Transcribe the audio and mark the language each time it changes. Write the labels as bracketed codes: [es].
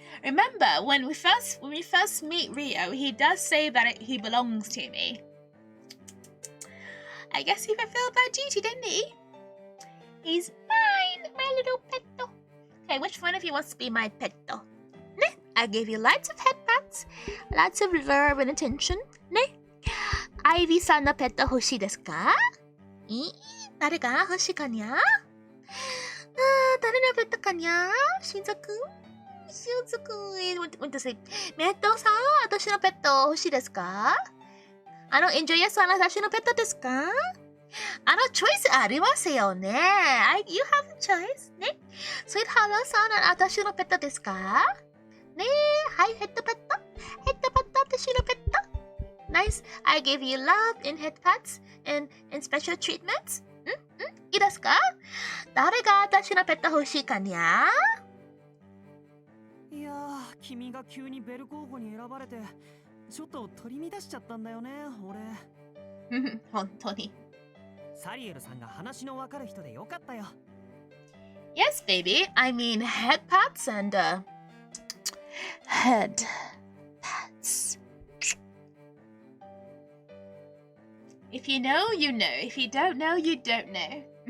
[en] Remember, when we first meet Rio, he does say that he belongs to me. I guess he fulfilled that duty, didn't he? He's mine, my little petto. Okay, which one of you wants to be my petto? Ne? I gave you lots of head pats, lots of love and attention. Ne? [ja] Ivy さんのペット欲しいですか？誰が欲しいかにゃ？誰のペットかにゃ？しずく待って、メットさん、私のペット欲しいですか？エンジョイヤさん、私のペットですか？チョイスありますよね。 [en] You have a choice. ね。 [ja] スイートハローさん、私のペットですか？ね。はい、ヘッドペット。私のペット。Nice. [en] I give you love in head pats and special treatments. [ja] いいですか？誰が私のペット欲しいかにゃ？いやー、君が急にベル候補に選ばれてちょっと取り乱しちゃったんだよね、俺。本当に。サリエルさんが話のわかる人でよかったよ。 [en] Yes, baby. I mean head pats and head pats. If you know, you know. If you don't know, you don't know.